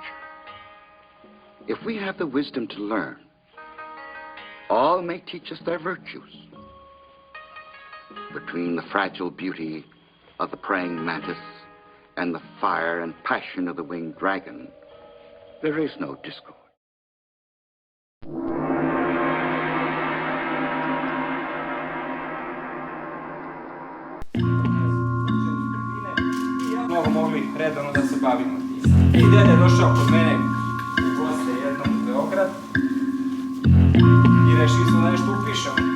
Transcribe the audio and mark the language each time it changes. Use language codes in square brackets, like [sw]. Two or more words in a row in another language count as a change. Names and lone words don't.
[en] If we have the wisdom to learn, all may teach us their virtues. Between the fragile beauty of the praying mantis and the fire and passion of the winged dragon, there is no discord. [sr] Mnogo mogli redovno da se bavimo. I dede je došao kod mene u goste jednom u Beograd i rešili smo da nešto upišemo.